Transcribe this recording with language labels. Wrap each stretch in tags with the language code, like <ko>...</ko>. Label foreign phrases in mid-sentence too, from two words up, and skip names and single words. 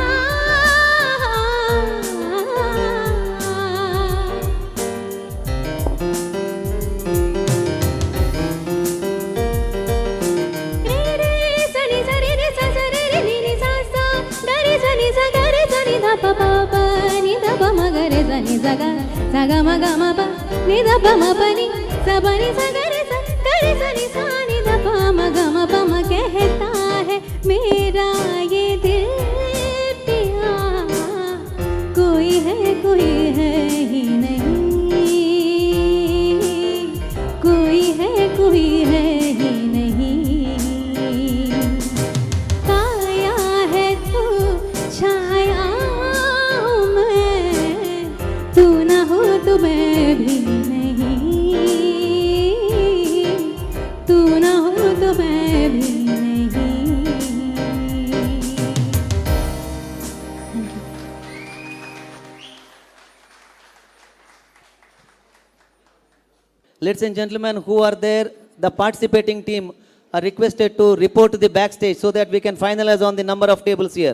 <hi>रे रे स नि स रे रे स स रे रे नि नि सा सा ग रे स नि स ग रे स नि ध प प प नि ध प म ग रे स नि स ग स ग म ग म प नि ध प म प नि स ब नि स ग रे स ग रे स नि सा नि ध प म ग म प म। कहता है मेरा ये दिल पिया। कोई है ही नहीं, कोई है ही नहीं। काया है तू छाया हूँ मैं, तू ना हो तो मैं भी नहीं, तू ना हो तो मैं भी नहीं।</hi> <en>Ladies and gentlemen, who are there, the participating team are requested to report to the backstage so that we can finalize on the number of tables here.</en>